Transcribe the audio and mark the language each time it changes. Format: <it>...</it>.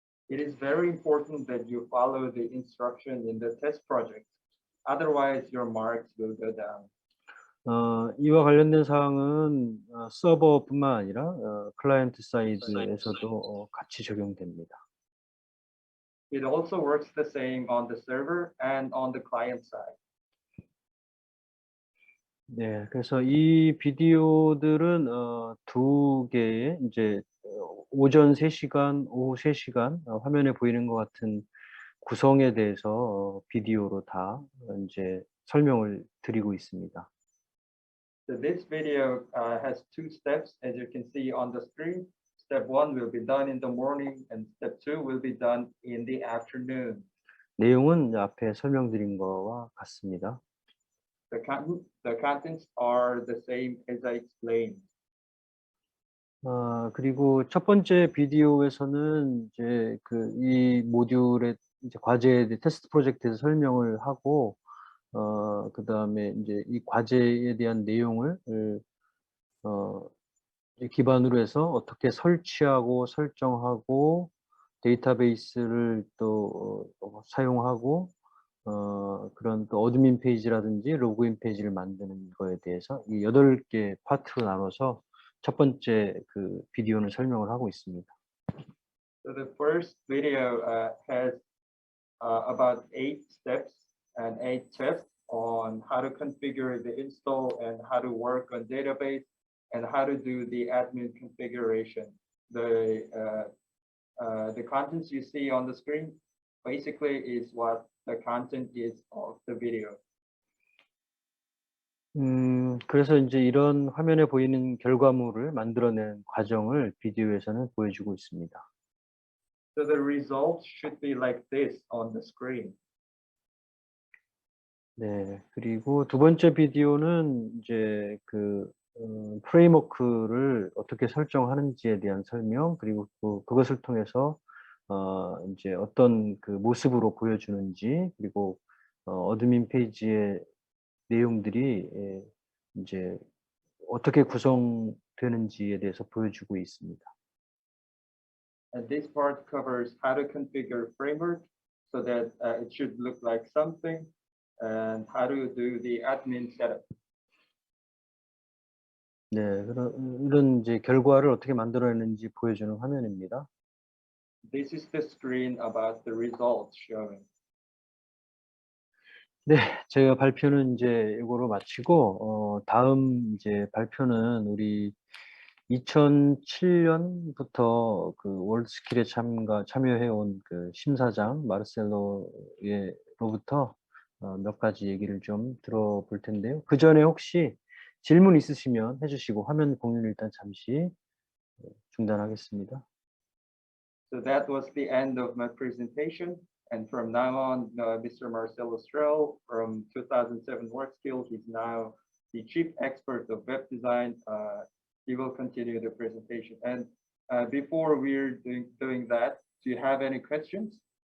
<en>It is very important that you follow the instruction in the test project. Otherwise, your marks will go down.</en> <ko>이와 관련된 사항은 서버뿐만 아니라 클라이언트 사이드에서도 같이 적용됩니다.</ko> <en>It also works the same on the server and on the client side.</en> <ko>네, 그래서 이 비디오들은 두 개의 이제 오전 3시간, 오후 3시간 화면에 보이는 것 같은 구성에 대해서 비디오로 다 이제 설명을 드리고 있습니다.</ko> <en>So this video has two steps, as you can see on the screen. Step 1 will be done in the morning, and step 2 will be done in the afternoon.</en> <ko>내용은 앞에 설명드린 거와 같습니다.</ko> <en>The contents are the same as I explained.</en> <ko>그리고 첫 번째 비디오에서는 이제 이 모듈의 이제 과제에 대해 테스트 프로젝트에서 설명을 하고 그다음에 이제 이 과제에 대한 내용을 이제 기반으로 해서 어떻게 설치하고 설정하고 데이터베이스를 또 사용하고 그런 또 어드민 페이지라든지 로그인 페이지를 만드는 거에 대해서 이 8개 파트로 나눠서 첫 번째 그 비디오는 설명을 하고 있습니다.</ko> <en>So the first video has about 8 steps and 8 tips on how to configure the install and how to work on database and how to do the admin configuration. The contents you see on the screen basically is what the content is of the video.</en> <ko>그래서 이제 이런 화면에 보이는 결과물을 만들어낸 과정을 비디오에서는 보여주고 있습니다.</ko> <en>So the results should be like this on the screen.</en> <ko>네, 그리고 두 번째 비디오는 이제 그 프레임워크를 어떻게 설정하는지에 대한 설명, 그리고 그것을 통해서 이제 어떤 그 모습으로 보여주는지, 그리고 어드민 페이지의 내용들이 이제 어떻게 구성되는지에 대해서 보여주고 있습니다.</ko> <en>And this part covers how to configure framework so that it should look like something and how to do the admin setup.</en> <ko>네, 이런 이제 결과를 어떻게 만들어내는지 보여주는 화면입니다.</ko> <en>This is the screen about the results showing.</en> <ko>네, 제가 발표는 이제 이거로 마치고 다음 이제 발표는 우리 2007년부터 그 월드스킬에 참여해온 그 심사장 마르셀로로부터 몇 가지 얘기를 좀 들어볼 텐데요. 그 전에 혹시 질문 있으시면 해주시고 화면 공유를 일단 잠시 중단하겠습니다.</ko> <en>So that was the end of my presentation. And from now on, Mr. Marcelo Strel from 2007 WorkSkills, he's now the chief expert of web design. He will continue the presentation. And before we're doing that, do you have any questions?</en>